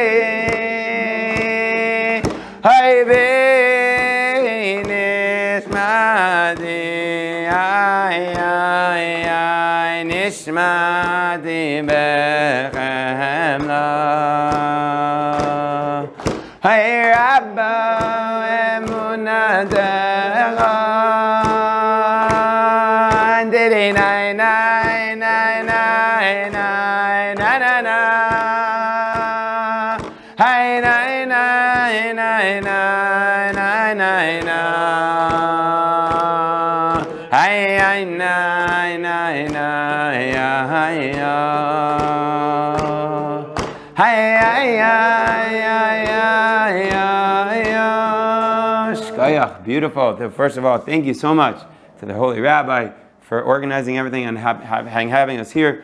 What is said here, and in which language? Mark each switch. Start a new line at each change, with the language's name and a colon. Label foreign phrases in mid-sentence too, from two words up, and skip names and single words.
Hebrew: הי בי נשמתי בחמלה הי אבא אמונתך Didi nai nai nai nai nai nai nai nai Hay nai nai nai nai nai nai nai Hay nai nai nai Beautiful.
English: First of all, thank you so much to the Holy Rabbi for organizing everything and having us here.